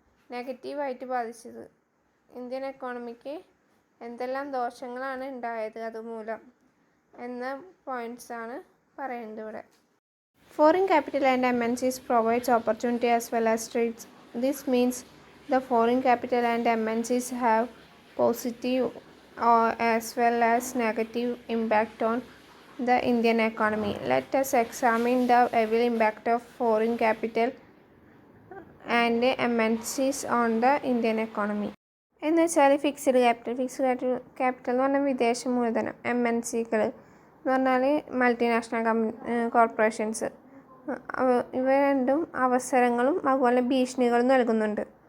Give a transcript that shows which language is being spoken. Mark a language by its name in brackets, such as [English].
[Malayalam] നെഗറ്റീവായിട്ട് ബാധിച്ചത്, Indian economic എന്തെല്ലാം ദോഷങ്ങളാണ് ഉണ്ടായത് അതുമൂലം എന്ന പോയിൻറ്റ്സാണ് പറയുന്നത് ഇവിടെ. [English] Foreign capital and MNCs provides opportunity as well as threats. This means the foreign capital and MNCs have positive as well as negative impact on the Indian economy. Let us examine the evil impact of foreign capital and MNCs on the Indian economy. [Malayalam] എന്ന് വെച്ചാൽ fixed capital എന്ന് പറഞ്ഞാൽ വിദേശ മൂലധനം, MNCകൾ എന്ന് പറഞ്ഞാൽ multinational corporations. ഇവ രണ്ടും അവസരങ്ങളും അതുപോലെ ഭീഷണികളും നൽകുന്നുണ്ട്.